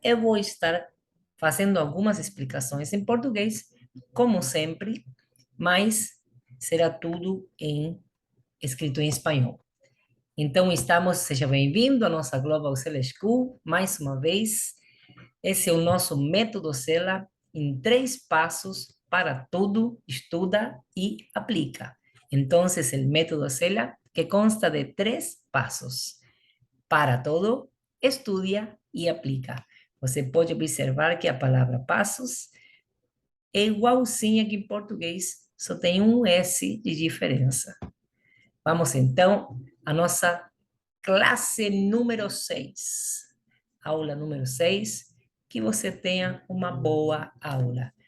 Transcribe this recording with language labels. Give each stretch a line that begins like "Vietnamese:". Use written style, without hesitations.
Portuguese: Eu vou estar fazendo algumas explicações em português, como sempre, mas será tudo escrito em espanhol. Então, seja bem-vindo à nossa Global Sela School, mais uma vez. Esse é o nosso método Sela em 3 passos para tudo, estuda y aplica.
Spanish: Entonces, el método Sela, que consta de 3 pasos. Para todo, estudia y aplica.
Portuguese: Você pode observar que a palavra passos é igualzinha que em português, só tem um S de diferença. Vamos então à nossa classe número 6. Aula número 6. Que você tenha uma boa aula.